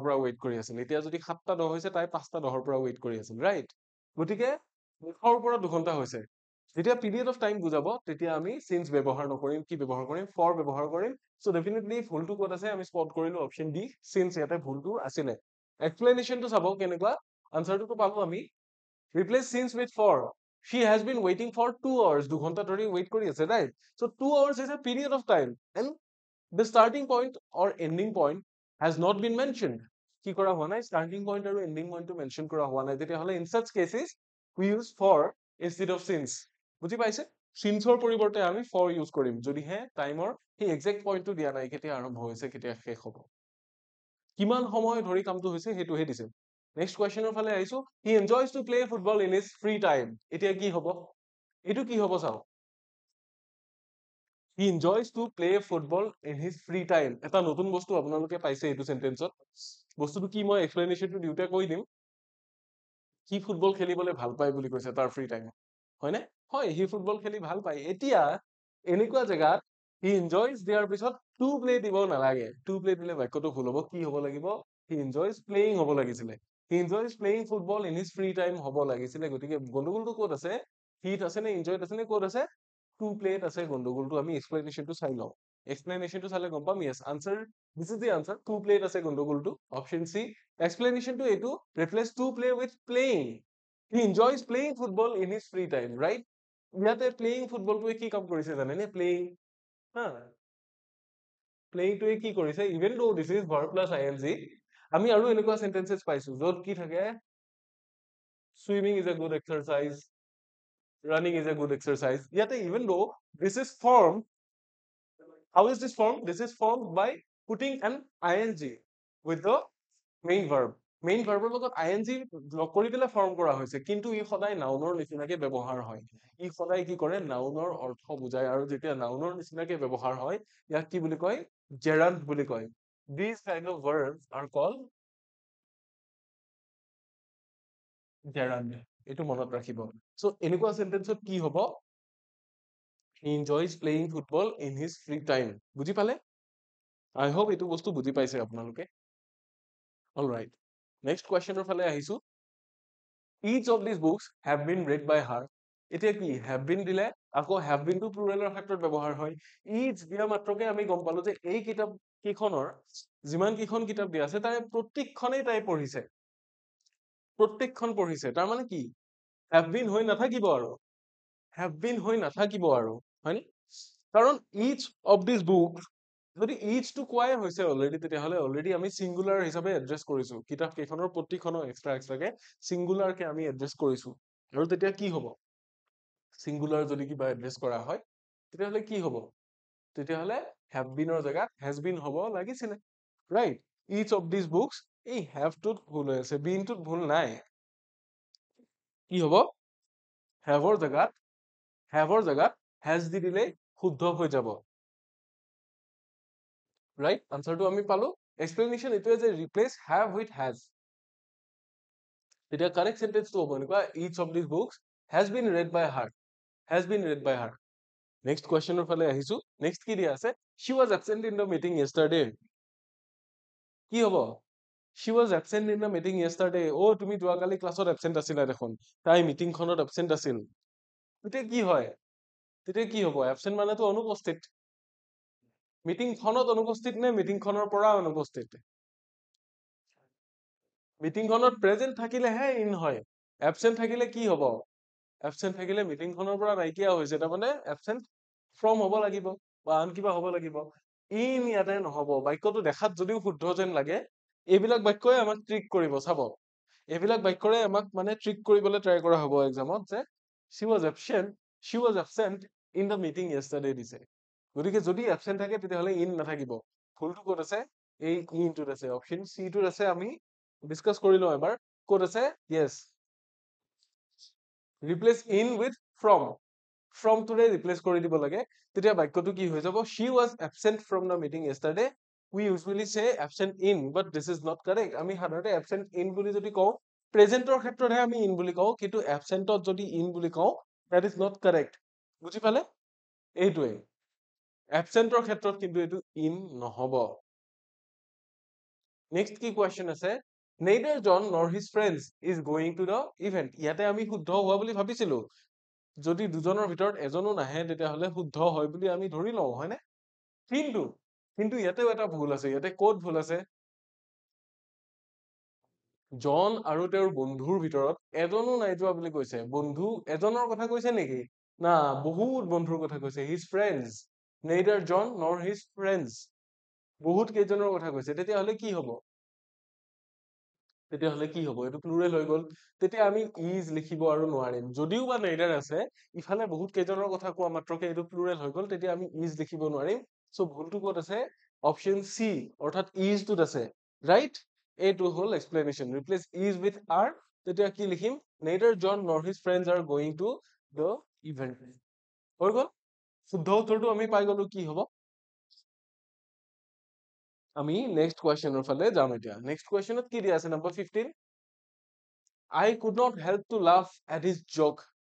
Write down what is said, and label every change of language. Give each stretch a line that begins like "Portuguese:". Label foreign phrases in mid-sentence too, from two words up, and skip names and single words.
Assamese: পৰা ওয়েট কৰি আছিল এতিয়া যদি 7টা 10 হৈছে তাই 5টা 10ৰ পৰা ওয়েট কৰি আছিল ৰাইট গতিকে মুখৰ পৰা 2 ঘন্টা হৈছে যেতিয়া
English: period of time
Assamese: বুজাব তেতিয়া আমি সিন্স ব্যৱহাৰ নকৰিম কি ব্যৱহাৰ কৰিম ফৰ ব্যৱহাৰ কৰিম
English: so definitely
Assamese: ভুলটো ক'ত আছে আমি স্পট কৰিলো
English: option D since
Assamese: ইয়াতে ভুলটো আছিলে এক্সপ্লেনেশনটো চাব কেনেকুৱা আনসাৰটো পালো আমি
English: replace since with for she has been waiting for 2 hours
Assamese: 2 ঘন্টা ধৰি ওয়েট কৰি আছে
English: right so 2 hours is a period of time and the starting point or ending point has not been mentioned কি
Assamese: কৰা হোৱা নাই
English: starting point
Assamese: আৰু
English: ending point
Assamese: টো মেনশন কৰা হোৱা নাই তেতিয়া হলে
English: in such cases we use for instead of since
Assamese: বুজি পাইছে সিন্সৰ পৰিৱৰ্তে আমি for ইউজ কৰিম যদিহে টাইমৰ সেই এক্সাক্ট পইণ্টটো দিয়া নাই কেতিয়া আৰম্ভ হৈছে কেতিয়া শেষ হ'ব কিমান সময় ধৰি কামটো হৈছে হেতুহে দিছে নেক্সট কোৱেশ্চনৰ ফালে আহিছো
English: he enjoys to play football in his free time
Assamese: এতিয়া কি হ'ব এটো কি হ'ব চাও
English: he enjoys to play football in his free time
Assamese: এটা নতুন বস্তু আপোনালোকে পাইছে এটো সেন্টেন্সত বস্তুটো কি মই এক্সপ্লেনেশনটো দিউতে কৈ দিম কি ফুটবল খেলিবলৈ ভাল পায় বুলি কৈছে তাৰ
English: free time
Assamese: হয়নে হয় হি ফুটবল খেলি ভাল পায় এতিয়া এনেকুৱা জেগাত
English: he enjoys
Assamese: দিয়াৰ পিছত
English: to play
Assamese: দিব নালাগে
English: to play
Assamese: দিলে বাক্যটো ভুল হ'ব কি হ'ব লাগিব হি
English: enjoys playing
Assamese: হ'ব লাগিছিলে
English: he enjoys playing football in his free time
Assamese: হ'ব লাগিছিলে গতিকে গণ্ডগোলটো ক'ত আছে হিত আছে নে এনজয়ড আছে নে ক'ত আছে টু প্লেত আছে গণ্ডগোলটো আমি এক্সপ্লেনেশনটো চাই লওঁ এক্সপ্লেনেশনটো চালে গম পাম
English: yes answer this is the answer
Assamese: টু প্লেত আছে গণ্ডগোলটো
English: option C
Assamese: এক্সপ্লেনেশনটো এইটো
English: replace to play with playing he enjoys playing football in his free time right
Assamese: ইয়াতে
English: playing football
Assamese: টোৱে কি কাম কৰিছে জানেনে playing হা playing টোৱে কি কৰিছে even
English: though this is verb plus ing
Assamese: আমি আৰু এনেকুৱা
English: sentences
Assamese: পাইছো য'ত কি থাকে
English: swimming is a good exercise running is a good exercise ইয়াতে even though this is formed how is this formed this is formed by putting an ing with the main verb
Assamese: মেইন ভাৰ্বৰ লগত আইএনজি লগ কৰি পেলাই ফৰ্ম কৰা হৈছে কিন্তু ই সদায় নাউনৰ নিচিনাকে ব্যৱহাৰ হয় ই সদায় কি কৰে নাউনৰ অৰ্থ বুজায় আৰু যেতিয়া নাউনৰ নিচিনাকে ব্যৱহাৰ হয় ইয়াক কি বুলি কয় জেৰাণ্ড বুলি কয়
English: these kind of verbs are called
Assamese: জেৰাণ্ড এইটো মনত ৰাখিব সো এনেকুৱা সেন্টেন্সত কি হ'ব
English: He enjoys playing football in his free time.
Assamese: বুজি পালে?
English: I hope
Assamese: এইটো বস্তু বুজি পাইছে আপোনালোকে.
English: All right. Next question
Assamese: ফালে আহিছো.
English: Each of these books have been read by her.
Assamese: এতিয়া কি
English: have been
Assamese: দিলে আকৌ
English: have been
Assamese: টো প্লুৰেলৰ ক্ষেত্ৰত ব্যৱহাৰ হয়. Each দিয়া মাত্ৰকে আমি গম পালো যে এই কিতাপ কেইখনৰ যিমান কেইখন কিতাপ দিয়া আছে তাৰে প্ৰত্যেকখনেই তাই পঢ়িছে. প্ৰত্যেকখন পঢ়িছে. তাৰ মানে কি have been হৈ নাথাকিব আৰু.
English: Have been
Assamese: হৈ নাথাকিব আৰু. হয়নে? কাৰণ
English: each of these books
Assamese: যদি each টো কোৱাই হৈছে অলৰেডি তেতিয়াহ'লে অলৰেডি আমি সিঙ্গুলাৰ হিচাপে এড্ৰেছ কৰিছো. কিতাপ কেইখনৰ প্ৰতিখনক এক্সট্ৰাকে সিঙ্গুলাৰ কে আমি এড্ৰেছ কৰিছো. আৰু তেতিয়া কি হ'ব? সিঙ্গুলাৰ যদি কিবা এড্ৰেছ কৰা হয় তেতিয়াহ'লে কি হ'ব? তেতিয়াহ'লে
English: have been
Assamese: ৰ জেগাত
English: has been
Assamese: হ'ব লাগিছিলে. Right?
English: Each of these books
Assamese: এই have টোত ভুল হৈ আছে. been টোত ভুল নাই. কি হ'ব? have ৰ জেগাত has দি দিলে শুদ্ধ হৈ যাব. Right? আনসাৰটো আমি পালো. Explanation এইটোৱে যে
English: replace have with has. তেতিয়া correct sentence
Assamese: টো হ'ব এনেকুৱা
English: each of these books has been read by her. Has been read by her. Next question
Assamese: ফালে আহিছো. Next কি দিয়া আছে?
English: She was absent in the meeting yesterday.
Assamese: কি হ'ব?
English: She was absent in the meeting yesterday.
Assamese: তুমি যোৱাকালি ক্লাছত absent আছিলা দেখোন. তাই মিটিংখনত absent আছিল. তেতিয়া কি হয়? তেতিয়া কি হ'ব? Absent মানেতো অনুপস্থিত. মিটিংখনত অনুপস্থিত নে মিটিংখনৰ পৰা অনুপস্থিত? মিটিংখনত প্ৰেজেন্ট থাকিলেহে ইন হয়. এবসেন্ট থাকিলে কি হ'ব? এবসেন্ট থাকিলে মিটিংখনৰ পৰা নাইকিয়া হৈছে. তাৰমানে
English: absent from
Assamese: হ'ব লাগিব বা আন কিবা হ'ব লাগিব. ইন ইয়াতে নহ'ব. বাক্যটো দেখাত যদিও শুদ্ধ যেন লাগে এইবিলাক বাক্যই আমাক ট্ৰিক কৰিব চাব. এইবিলাক বাক্যৰে আমাক মানে ট্ৰিক কৰিবলৈ ট্ৰাই কৰা হ'ব এক্সামত যে
English: she was absent in the meeting yesterday
Assamese: দিছে. গতিকে যদি এবসেন্ট থাকে তেতিয়াহ'লে ইন নাথাকিব. ভুলটো ক'ত আছে? এই ইনটোত আছে.
English: option C
Assamese: টোত আছে. আমি ডিসকাস কৰি লওঁ এবাৰ. ক'ত আছে?
English: yes. Replace in with from. From today replace
Assamese: কৰি দিব লাগে. তেতিয়া বাক্যটো কি হৈ যাব?
English: She was absent from the meeting yesterday. We usually say absent in, but this is not correct.
Assamese: আমি সাধাৰণতে
English: absent in
Assamese: বুলি যদি কওঁ, প্ৰেজেন্টৰ ক্ষেত্ৰতহে আমি in বুলি কওঁ, কিন্তু absentত যদি in বুলি কওঁ,
English: that is not correct.
Assamese: বুজি পালে? এইটোৱে। absentৰ ক্ষেত্ৰত কিন্তু এইটো in নহ'ব। Next কি question আছে?
English: Neither John nor his friends is going to the event.
Assamese: ইয়াতে আমি শুদ্ধ হোৱা বুলি ভাবিছিলো। যদি দুজনৰ ভিতৰত এজনো নাহে তেতিয়াহ'লে শুদ্ধ হয় বুলি আমি ধৰি লওঁ, হয়নে? কিন্তু ইয়াতেও এটা ভুল আছে। ইয়াতে ক'ত ভুল আছে? জন আৰু তেওঁৰ বন্ধুৰ ভিতৰত এজনো নাই যোৱা বুলি কৈছে। বন্ধু এজনৰ কথা কৈছে নেকি? না, বহুত বন্ধুৰ কথা কৈছে।
English: His friends. Neither John nor his friends.
Assamese: বহুত কেইজনৰ কথা কৈছে। তেতিয়াহ'লে কি হ'ব? এইটো প্লুৰেল হৈ গ'ল। তেতিয়া আমি is লিখিব আৰু নোৱাৰিম। যদিও বা neither আছে, ইফালে বহুত কেইজনৰ কথা কোৱা মাত্ৰকে এইটো প্লুৰেল হৈ গ'ল, তেতিয়া আমি is লিখিব নোৱাৰিম। সো ভুলটো ক'ত আছে?
English: option C,
Assamese: অৰ্থাৎ is টোত আছে। ৰাইট? এইটো হ'ল explanation.
English: Replace is with are.
Assamese: তেতিয়া কি লিখিম?
English: Neither John nor his friends are going to the event.
Assamese: হৈ গ'ল? শুদ্ধ উত্তৰটো আমি পাই গ'লো। কি হ'ব? আমি নেক্সট কুৱেশ্যনৰ ফালে যাম এতিয়া। নেক্সট কুৱেশ্যনত কি দিয়া আছে? নম্বৰ 15.
English: I could not help to laugh at his joke.